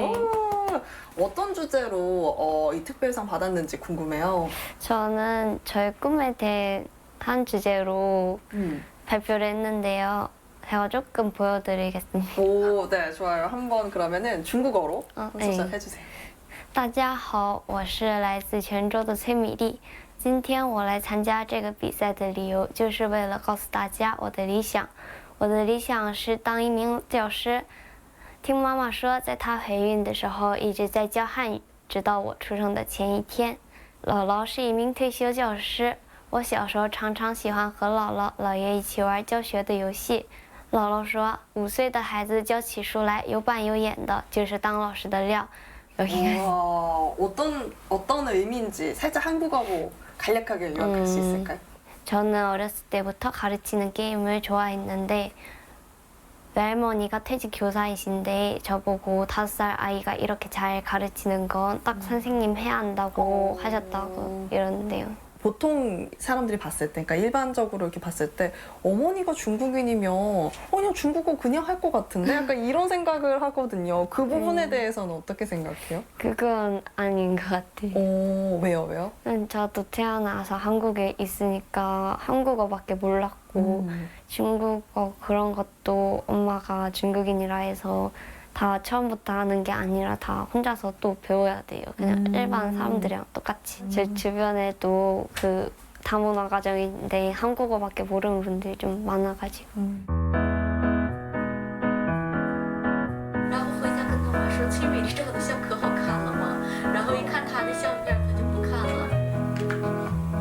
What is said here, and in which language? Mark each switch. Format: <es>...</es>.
<ko>오, 어떤 주제로 이 특별상 받았는지 궁금해요. 저는 저의 꿈에 대한 주제로 발표를 했는데요. 제가 조금 보여드리겠습니다. 오, 네, 좋아요. 한번 그러면은 중국어로 네. 소개해주세요.</ko> <zh>大家好，我是来自泉州的崔米丽。今天我来参加这个比赛的理由，就是为了告诉大家我的理想。我的理想是当一名教师。听妈妈说，在她怀孕的时候一直在教汉语，直到我出生的前一天。姥姥是一名退休教师，我小时候常常喜欢和姥姥、姥爷一起玩教学的游戏。姥姥说，5岁的孩子教起书来有板有眼的，就是当老师的料。</zh> <ko>여기가 어떤 의미인지 살짝 한국어로 간략하게 요약할 수 있을까요? 저는 어렸을 때부터 가르치는 게임을 좋아했는데 외할머니가 퇴직 교사이신데 저보고 5살 아이가 이렇게 잘 가르치는 건 딱 선생님 해야 한다고 하셨다고 이러는데요. 보통 사람들이 봤을 때, 그러니까 일반적으로 이렇게 봤을 때 어머니가 중국인이면 그냥 중국어 그냥 할 것 같은데 약간 이런 생각을 하거든요. 그 부분에 대해서는 어떻게 생각해요? 그건 아닌 것 같아요. 왜요? 저도 태어나서 한국에 있으니까 한국어밖에 몰랐고 중국어 그런 것도 엄마가 중국인이라 해서 다 처음부터 하는 게 아니라 다 혼자서 또 배워야 돼요. 그냥 일반 사람들이랑 똑같이. 제 주변에도 그 다문화 가정인데 한국어밖에 모르는 분들이 좀 많아가지고.</ko> <zh>然后回家跟他妈说，崔美丽照的相可好看了吗？然后一看她的相片，他就不看了。</zh>